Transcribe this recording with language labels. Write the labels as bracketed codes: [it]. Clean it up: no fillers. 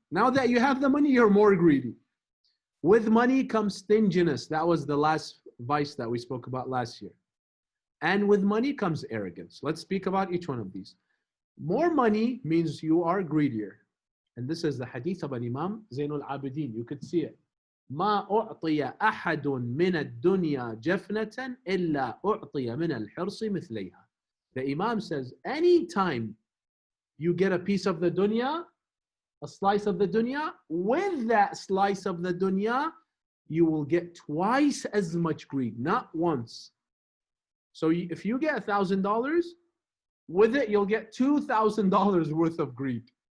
[en] Now that you have the money, you're more greedy. With money comes stinginess. That was the last vice that we spoke about last year. And with money comes arrogance. Let's speak about each one of these. More money means you are greedier. And this is the hadith of Imam Zainul Abidin. You could see it. [ar] ما أعطي أحد من الدنيا جفنة إلا أعطي من الحرص مثليها. [en] The Imam says, anytime you get a piece of the dunya, a slice of the dunya, with that slice of the dunya, you will get twice as much greed, not once. So if you get $1,000, with it you'll get $2,000 worth of greed.